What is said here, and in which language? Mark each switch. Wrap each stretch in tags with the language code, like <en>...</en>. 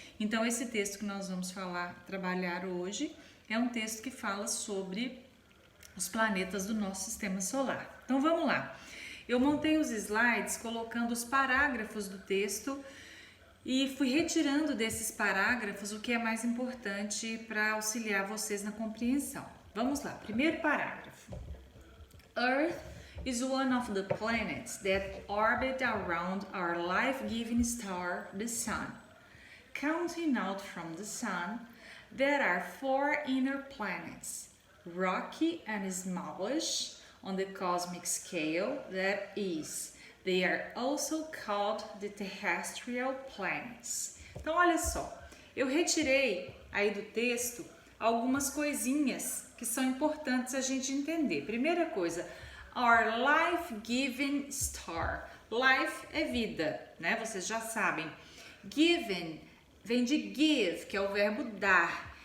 <pt>Então, esse texto que nós vamos trabalhar hoje, é um texto que fala sobre os planetas do nosso sistema solar. Então, vamos lá. Eu montei os slides colocando os parágrafos do texto e fui retirando desses parágrafos o que é mais importante para auxiliar vocês na compreensão. Vamos lá, primeiro parágrafo.</pt> <en>Earth is one of the planets that orbit around our life-giving star, the Sun. Counting out from the Sun, there are 4 inner planets, rocky and smallish on the cosmic scale, that is, they are also called the terrestrial planets.</en> <pt>Então, olha só, eu retirei aí do texto algumas coisinhas que são importantes a gente entender. Primeira coisa,</pt> <en>our life-giving star.</en> <pt>Life é vida, né? Vocês já sabem. Given vem de give, que é o verbo dar.</pt>